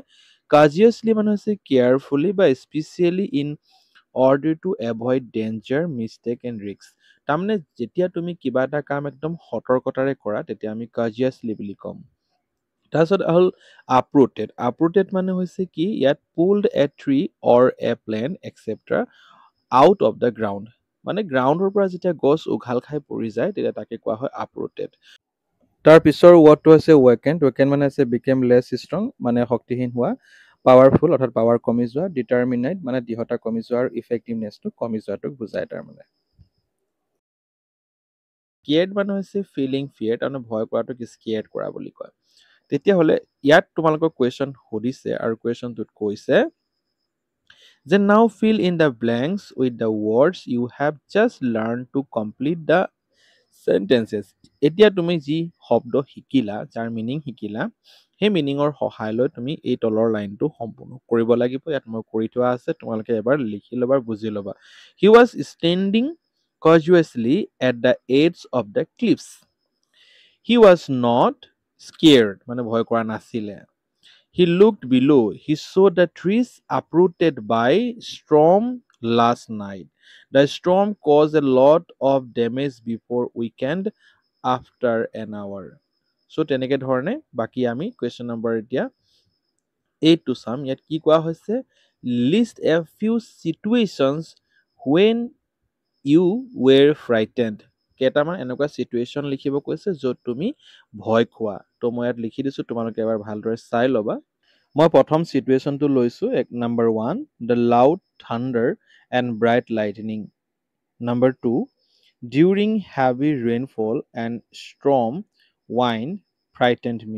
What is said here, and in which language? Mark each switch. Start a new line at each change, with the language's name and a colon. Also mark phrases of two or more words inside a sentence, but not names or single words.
English: কাজিয়াছলি
Assamese: মানে হৈছে
English: carefully or specially in order to avoid danger, mistake and risk.
Assamese: তাৰমানে যেতিয়া তুমি কিবা এটা কাম একদম সতৰ্কতাৰে কৰা তেতিয়া আমি কাজিয়াছলি বুলি ক'ম। তাৰপিছত হ'ল uprooted। uprooted মানে হৈছে কি, ইয়াত
English: pulled a tree or a plant etc out of the ground।
Assamese: মানে গ্ৰাউণ্ডৰ পৰা যেতিয়া গছ উঘাল খাই পৰি যায় তেতিয়া তাকে কোৱা হয় uprooted। তাৰ পিছৰ ৱৰ্ডটো হৈছে weakened। weakened মানে হৈছে
English: became less strong,
Assamese: মানে শক্তিহীন হোৱা। পাৱাৰফুল অৰ্থাৎ পাৱাৰ কমি যোৱা। ডিটাৰমিনেট মানে দৃঢ়তা কমি যোৱা আৰু ইফেক্টিভনেছটো কমি যোৱাটোক বুজায়। তাৰমানে স্কেয়াৰ্ড মানে হৈছে
English: feeling fear,
Assamese: তাৰমানে ভয় কৰাটোক স্কেয়াৰ্ড কৰা বুলি কয়। তেতিয়াহ'লে ইয়াত তোমালোকক কুৱেশ্যন সুধিছে আৰু কুৱেশ্যনটোত কৈছে যে
English: now fill in the blanks with the words you have just learn to complete the sentences.
Assamese: এতিয়া তুমি যি শব্দ শিকিলা, যাৰ মিনিং শিকিলা, সেই মিনিঙৰ সহায় লৈ তুমি এই তলৰ লাইনটো সম্পূৰ্ণ কৰিব লাগিব। ইয়াত মই কৰি থোৱা আছে, তোমালোকে এবাৰ লিখি ল'বা, বুজি ল'বা।
English: He was standing cautiously at the edge of the cliffs. He was not scared,
Assamese: মানে ভয় কৰা নাছিলে।
English: He looked below. He saw the trees uprooted by storm last night. The storm caused a lot of damage before weekend after an hour.
Assamese: So তেনেকে ধৰণে বাকি আমি কুৱেশ্যন নম্বৰ এতিয়া 8 টো চাম। ইয়াত কি কোৱা হৈছে,
English: list a few situations when you were frightened।
Assamese: কেইটামান এনেকুৱা চিটুৱেশ্যন লিখিব কৈছে য'ত তুমি ভয় খোৱা। তো মই ইয়াত লিখি দিছো, তোমালোকে এবাৰ ভালদৰে চাই ল'বা। মই প্ৰথম চিটুৱেশ্যনটো লৈছো, নম্বৰ 1
English: the loud thunder and bright lightning. number 2 during heavy rainfall and storm wind frightened me.